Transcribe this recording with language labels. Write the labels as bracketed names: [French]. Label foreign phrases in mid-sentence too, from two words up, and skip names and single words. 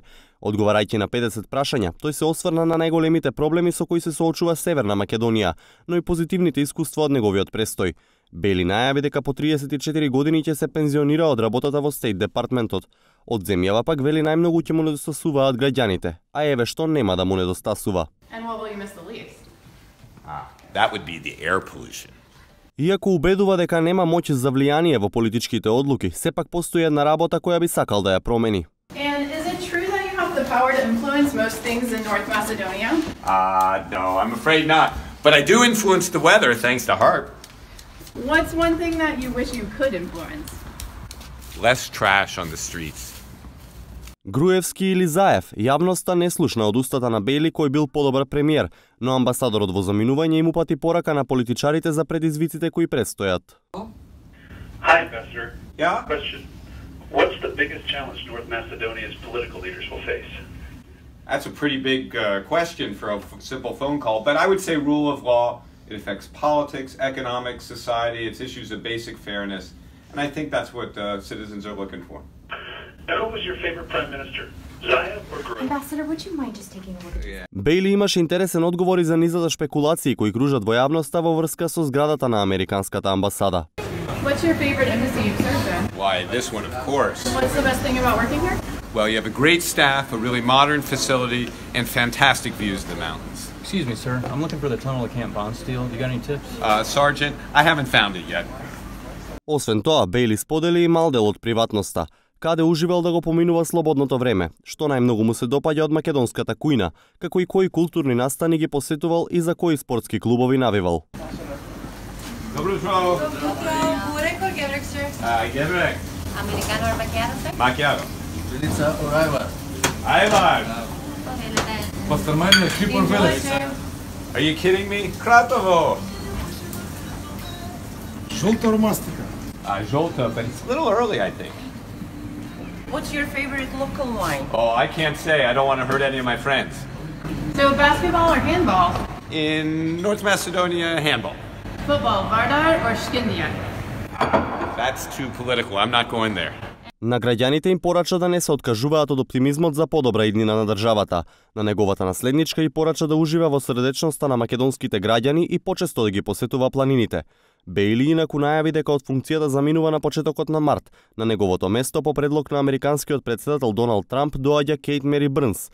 [Macedonian] Одговарајќи на 50 прашања, тој се осврна на најголемите проблеми со кои се соочува Северна Македонија, но и позитивните искуства од неговиот престој. Бејли најави дека по 34 години ќе се пензионира од работата во Стейт департментот. Од земјава пак вели најмногу ќе му недостасуваат граѓаните, а еве што нема да му недостасува. [English] That would be the air pollution. [Macedonian] Иако убедува дека нема моќ за влијание во политичките одлуки, сепак постои една работа која би сакал да ја промени. [English] And is it true that you have the power to influence most things in North Macedonia? No, I'm afraid not. But I do influence the weather thanks to HARP. What's one thing that you wish you could influence? Less trash on the streets. [Macedonian] Груевски или Заев, јавноста не слушна од устата на Бејли кој бил подобар премиер, но амбасадорот во заминување им упати порака на политичарите за предизвиците кои предстојат. [English] Hi, Ambassador. Yeah? Question. What's the biggest challenge North Macedonia's political leaders will face? That's a pretty big question for a simple phone call, but I would say rule of law. It affects politics, economics, society, it's issues of basic fairness, and I think that's what citizens are looking for. Who was your favorite prime minister? Zaev or Gruev? Ambassador, would you mind just taking a look? [Macedonian] Бејли имаше интересен одговор и за низата шпекулации кои кружат во јавноста во врска со зградата на американската амбасада. [English] What's your favorite embassy you've served in? Why, this one, of course. What's the best thing about working here? Well, you have a great staff, a really modern facility, and fantastic views of the mountains. Excuse me, sir. I'm looking for the tunnel to Camp Bondsteel. You got any tips? Sergeant, I haven't found it yet. [Macedonian] Освен тоа, Бејли сподели и мал дел од приватноста, каде уживал да го поминува слободното време, што најмногу му се допаѓа од македонската кујна, како и кои културни настани ги посетувал и за кои спортски клубови навивал. Добро утро. [English] Burek or gevrek, sir? Gevrek. Americano or macchiato, sir? Macchiato. Pilica or Ivar? Ivar. Pastrmania, Kipor Veles. Are you kidding me? Kratovo. Žolta or mastika? Jolta, but it's a little early, I think. What's your favorite local wine? Oh, I can't say. I don't want to hurt any of my friends. So basketball or handball? In North Macedonia, handball. Football, Vardar or Shkindija? That's too political. I'm not going there. [Macedonian] На граѓаните им порача да не се откажуваат од оптимизмот за подобра иднина на државата. На неговата наследничка и порача да ужива во средечноста на македонските граѓани и почесто да ги посетува планините. Бејли инаку најави дека од функцијата заминува на почетокот на март. На неговото место по предлог на американскиот председател Доналд Трамп доаѓа Кейт Мери Брнс.